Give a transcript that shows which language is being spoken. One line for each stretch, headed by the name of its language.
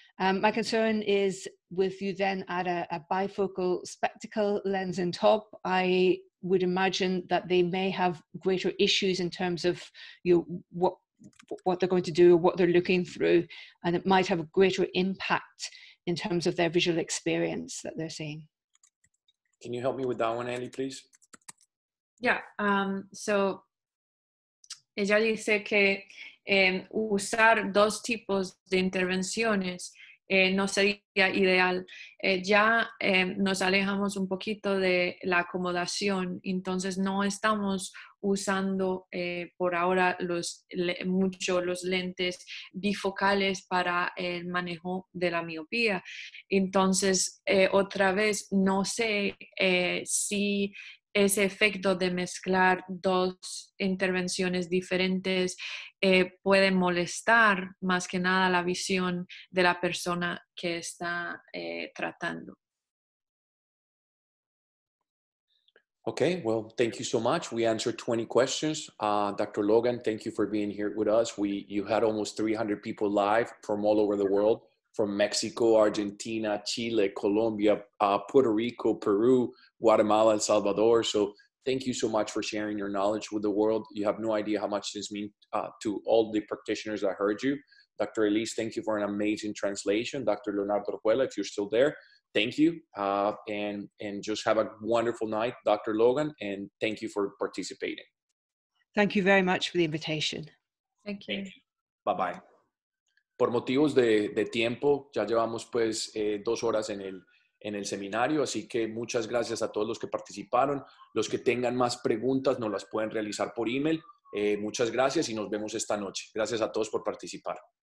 English: My concern is with you then add a bifocal spectacle lens on top, I would imagine that they may have greater issues in terms of what they're going to do or what they're looking through, and it might have a greater impact in terms of their visual experience that they're seeing. Can you help me with that one, Andy, please? Yeah, so
Spanish: ella dice que usar dos tipos de intervenciones no sería ideal. Ya nos alejamos un poquito de la acomodación, entonces no estamos usando por ahora mucho los lentes bifocales para el manejo de la miopía. Entonces, otra vez, no sé si ese efecto de mezclar dos intervenciones diferentes puede molestar más que nada la visión de la persona que está tratando.
English: Okay, well, thank you so much. We answered 20 questions. Dr. Logan, thank you for being here with us. You had almost 300 people live from all over the world, from Mexico, Argentina, Chile, Colombia, Puerto Rico, Peru, Guatemala, El Salvador. So thank you so much for sharing your knowledge with the world. You have no idea how much this means to all the practitioners that heard you. Dr. Elise, thank you for an amazing translation. Dr. Leonardo Orjuela, if you're still there, thank you. And just have a wonderful night, Dr. Logan, and thank you for participating. Thank you very much for the invitation. Thank you. Bye-bye.
Spanish: Por motivos de tiempo, ya llevamos pues 2 horas en el seminario, así que muchas gracias a todos los que participaron. Los que tengan más preguntas nos las pueden realizar por email. Muchas gracias y nos vemos esta noche. Gracias a todos por participar.